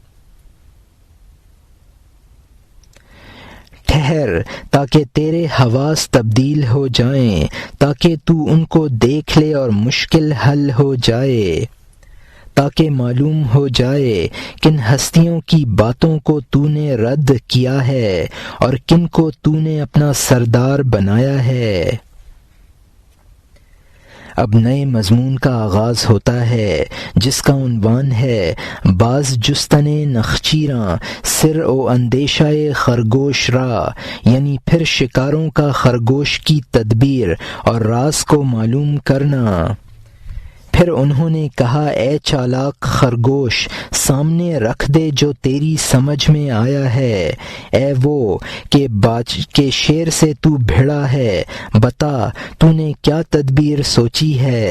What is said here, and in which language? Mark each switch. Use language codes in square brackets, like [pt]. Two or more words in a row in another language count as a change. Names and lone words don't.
[ur] ٹھہر تاکہ تیرے حواس تبدیل ہو جائیں، تاکہ تو ان کو دیکھ لے اور مشکل حل ہو جائے، تاکہ معلوم ہو جائے کن ہستیوں کی باتوں کو تو نے رد کیا ہے اور کن کو تو نے اپنا سردار بنایا ہے۔ اب نئے مضمون کا آغاز ہوتا ہے جس کا عنوان ہے [fa] باز جستن نخچیراں سر و اندیشہ خرگوش را، [ur] یعنی پھر شکاروں کا خرگوش کی تدبیر اور راز کو معلوم کرنا۔ پھر انہوں نے کہا اے چالاک خرگوش، سامنے رکھ دے جو تیری سمجھ میں آیا ہے۔ اے وہ کہ شیر سے تو بھڑا ہے، بتا تو نے کیا تدبیر سوچی ہے۔